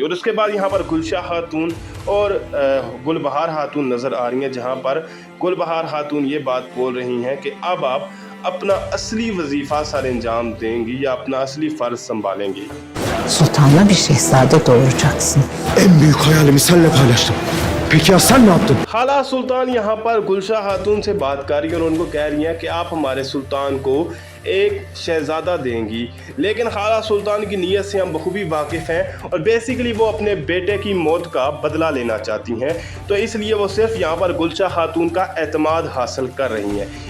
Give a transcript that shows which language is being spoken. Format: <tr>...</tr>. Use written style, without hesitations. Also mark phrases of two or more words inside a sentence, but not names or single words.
<hi>और उसके बाद यहाँ पर गुलशाह खातून और गुलबहार खातून नज़र आ रही हैं, जहाँ पर गुलबहार खातून ये बात बोल रही हैं कि अब आप अपना असली वजीफ़ा सर अंजाम देंगी या अपना असली फ़र्ज संभालेंगी।</hi> <tr>Sultanla bir şehzade doğuracaksın. En büyük hayalimi seninle paylaştım. Peki ya sen ne yaptın?</tr> <hi>खाला सुल्तान यहाँ पर गुलशाह खातून से बात कर रही है और उनको कह रही हैं कि आप हमारे सुल्तान को एक शहज़ादा देंगी, लेकिन खाला सुल्तान की नीयत से हम बखूबी वाकिफ़ हैं और बेसिकली वो अपने बेटे की मौत का बदला लेना चाहती हैं, तो इसलिए वो सिर्फ यहाँ पर गुलशाह खातून का एतमाद हासिल कर रही हैं।</hi>